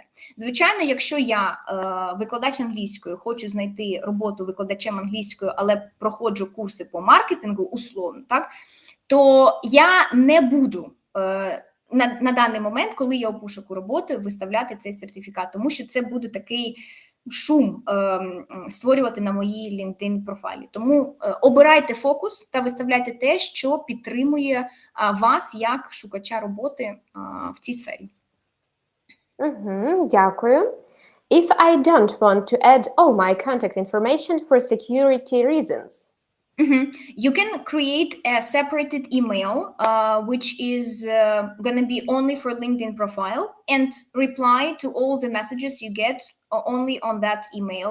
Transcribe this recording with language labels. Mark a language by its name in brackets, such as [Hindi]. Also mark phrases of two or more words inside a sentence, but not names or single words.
[Ukrainian] Звичайно, якщо я викладач англійської, хочу знайти роботу викладачем англійської, але проходжу курси по маркетингу, условно, так, то я не буду на даний момент, коли я у пошуку роботи, виставляти цей сертифікат, тому що це буде такий шум створювати на моїй LinkedIn профайлі. Тому обирайте фокус та виставляйте те, що підтримує вас як шукача роботи в цій сфері. Дякую. [English] If I don't want to add all my contact information for security reasons. You can create a separated email, which is going to be only for LinkedIn profile, and reply to all the messages you get only on that email.